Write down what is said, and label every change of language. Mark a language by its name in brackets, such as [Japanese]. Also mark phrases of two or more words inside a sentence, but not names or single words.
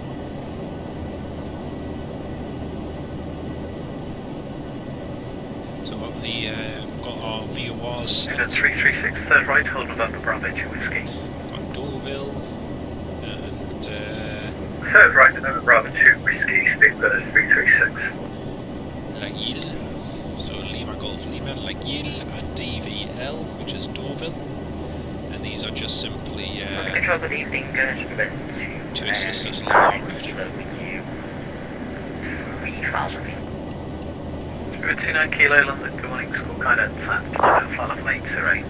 [English] So got our VRyr set. 336, third right, hold November Bravo 2 Whiskey. Got Deauville and Third right, November Bravo 2 Whiskey, Speedbird 336. La Ile. So Lima Golf Lima, La Ile and DVL, which is Deauville. And these are just simply Control, good evening, to assist us along. 29 Kilo London, good morning, school guidance at flight level 808.